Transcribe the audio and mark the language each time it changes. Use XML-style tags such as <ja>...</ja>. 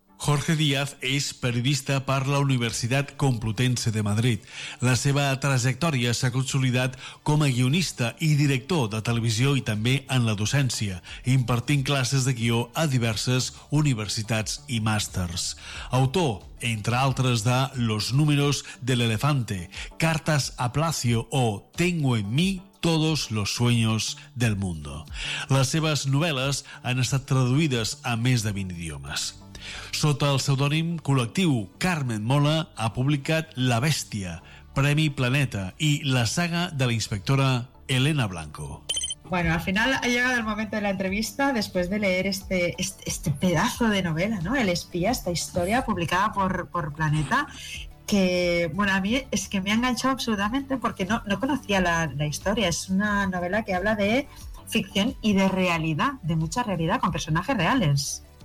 <ca>Jorge Díaz és periodista per la Universitat Complutense de Madrid. La seva trajectòria s'ha consolidat com a guionista i director de televisió i també en la docència, impartint classes de guió a diverses universitats i màsters. Autor, entre altres, de Los números de l'elefante, Cartas a Placio o Tengo en mi todos los sueños del mundo. Les seves novel·les han estat traduïdes a més de 20 idiomes. Sota el pseudònim col·lectiu Carmen Mola ha publicat La Bèstia, Premi Planeta i la saga de la inspectora Elena Blanco.</ca> <es>Bueno, al final ha llegado el momento de la entrevista después de leer este pedazo de novela, ¿no? El Espía, esta historia publicada por Planeta, que, bueno, a mí es que me ha enganchado absolutamente porque no conocía la historia. Es una novela que habla de ficción y de realidad, de mucha realidad, con personajes reales.</es>